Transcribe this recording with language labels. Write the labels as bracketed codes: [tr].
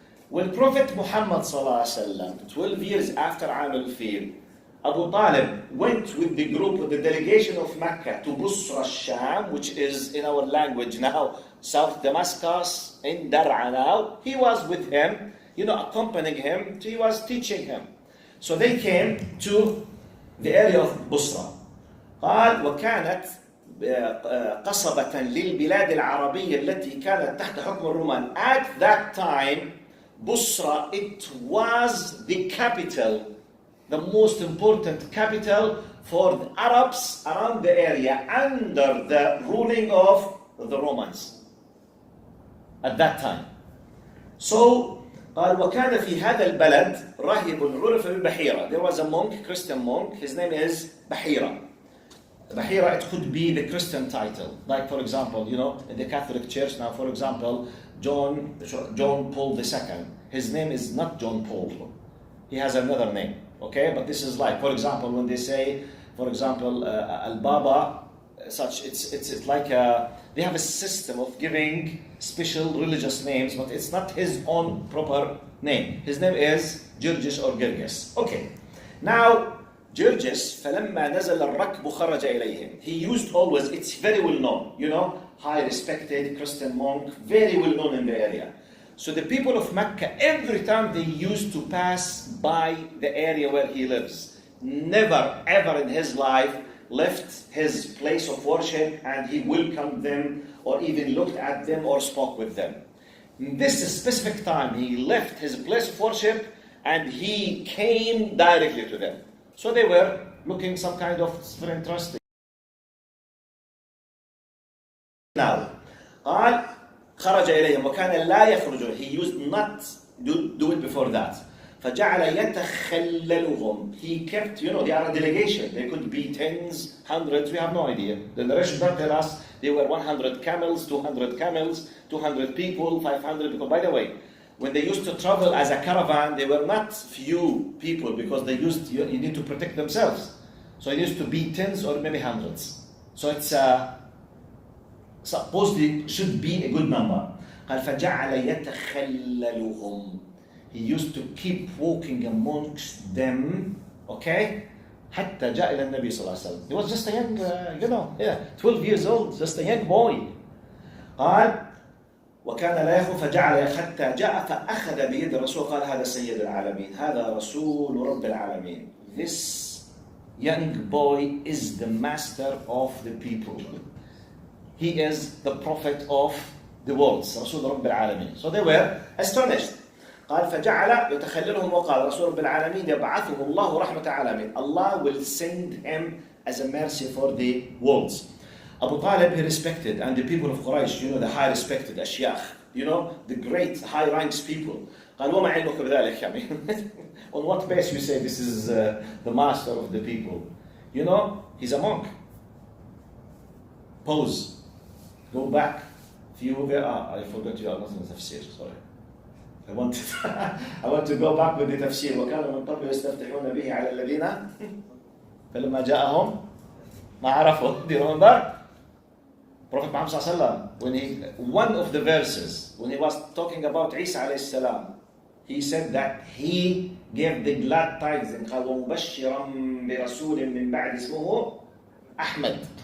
[en] When Prophet Muhammad ﷺ, 12 years after Am al-Fil, Abu Talib went with the group, with the delegation of Mecca to Busra al-Sham, which is in our language now, South Damascus, in Dar'a now. He was with him, accompanying him, he was teaching him. So they came to the area of Busra. [ar] قال وكانت قصبة للبلاد العربية التي كانت تحت حكم الرومان. [en] At that time, Busra, it was the capital, the most important capital for the Arabs around the area under the ruling of the Romans at that time. [ar] So قال وكان في هذا البلد راهب عرف ببحيرة. [en] There was a monk, Christian monk, his name is Bahirah. Bahirah, it could be the Christian title. Like, for example, in the Catholic Church now, for example, John Paul II. His name is not John Paul. He has another name, okay? But this is like, for example, when they say, for example, Al-Baba, such, it's like they have a system of giving special religious names, but it's not his own proper name. His name is Georges or Gerges. Okay. [ar] Now, Georges, فلما نزل الركب خرج إليهم. [en] He used always, it's very well known, high respected Christian monk, very well known in the area. So the people of Mecca, every time they used to pass by the area where he lives, never ever in his life left his place of worship and he welcomed them or even looked at them or spoke with them. In this specific time, he left his place of worship and he came directly to them. So they were looking some kind of very interesting. [ar] Now, قال خرج إليهم وكان لا يخرجون. [en] He used not do it before that. [ar] فجعل يتخللهم. [en] He kept, they are a delegation. They could be tens, hundreds, we have no idea. The narration does tell us they were 100 camels, 200 people, 500 people. By the way, when they used to travel as a caravan, they were not few people because they used, you need to protect themselves. So it used to be tens or maybe hundreds. So it's supposedly should be a good number. [ar] قال فجعل يتخللهم. [en] He used to keep walking amongst them, okay? حتى جاء إلى النبي صلى الله عليه وسلم. He was just a young, 12 years old, just a young boy. [ar] قال وكان لا يخف فجعل حتى جاء فأخذ بيد الرسول قال هذا سيد العالمين هذا رسول رب العالمين. [en] This young boy is the master of the people. He is the prophet of the worlds, [ar] رسول رب العالمين. [en] So they were astonished. [ar] قال فجعل يتخللهم وقال رسول رب العالمين يبعثه الله رحمة العالمين. [en] Allah will send him as a mercy for the worlds. Abu Talib, he respected, and the people of Quraysh, the high respected Ashyakh, the great high ranks people. [ar] قال وما علمك بذلك يا أمين. [en] On what base you say this is the master of the people? He's a monk. Pause. Go back. I forgot you are not in the tafsir, sorry. I want to go back with the tafsir. [ar] وكانوا من قبل يستفتحون به على الذين فلما جاءهم ما عرفوا. [en] Do you remember? Prophet Muhammad sallallahu alaihi wasallam, one of the verses, when he was talking about Isa alayhi salam, he said that he gave the glad tidings and [ar] قال ومبشرا برسول من بعد اسمه أحمد.